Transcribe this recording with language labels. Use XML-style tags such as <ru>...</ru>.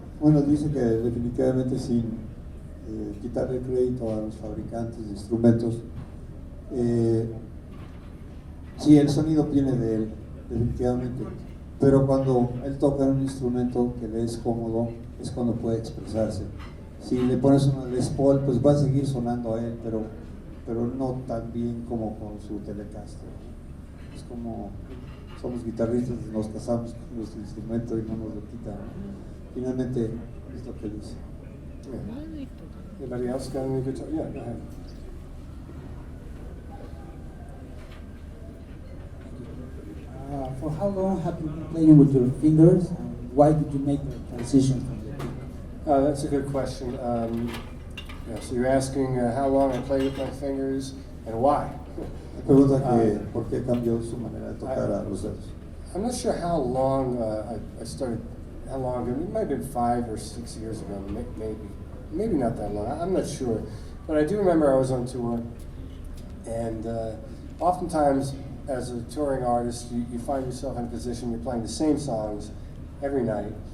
<es>Bueno, dice que definitivamente sin quitarle crédito a los fabricantes de instrumentos, sí, el sonido viene de él, definitivamente, pero cuando él toca un instrumento que le es cómodo, es cuando puede expresarse. Si le pones una Les Paul, pues va a seguir sonando a él, pero no tan bien como con su Telecaster. Es como somos guitarristas, nos casamos con nuestro instrumento y no nos lo quitan. Finalmente es lo que dice.</es> <en>Anybody else got any guitar? Yeah, go ahead. For how long have you been playing with your fingers, and why did you make the transition from the pick? That's a good question. So you're asking how long I play with my fingers and why.</en> <es>Pregunta que por qué cambió su manera de tocar a los dedos.</es> <en>I'm not sure how long I started. How long ago? It might have been 5 or 6 years ago, maybe not that long. I'm not sure, but I do remember I was on tour, and oftentimes as a touring artist, you find yourself in a position you're playing the same songs every night.</en>